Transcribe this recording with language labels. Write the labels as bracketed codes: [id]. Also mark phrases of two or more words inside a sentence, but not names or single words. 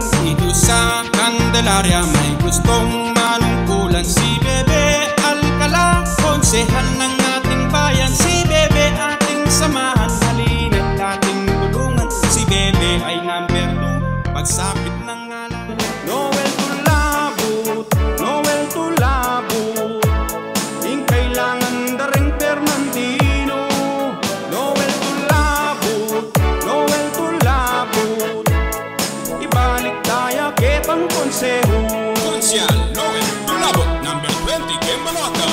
[tl] Dito sa Candelaria may gustong manungkulan. Si Bebe Alcala, konsehal ng ating bayan. Si Bebe ating samahan, halina't ating tulungan. Si Bebe ay number 2, pagsapit ng ngalan. [pam] Noel Tulabut, Noel Tulabut, ing kailangan daring Fernandino. Noel Tulabut, Noel Tulabut, ibalik daya ketang konseho. Konsyal Noel Tulabut, number 20, Kembalaka.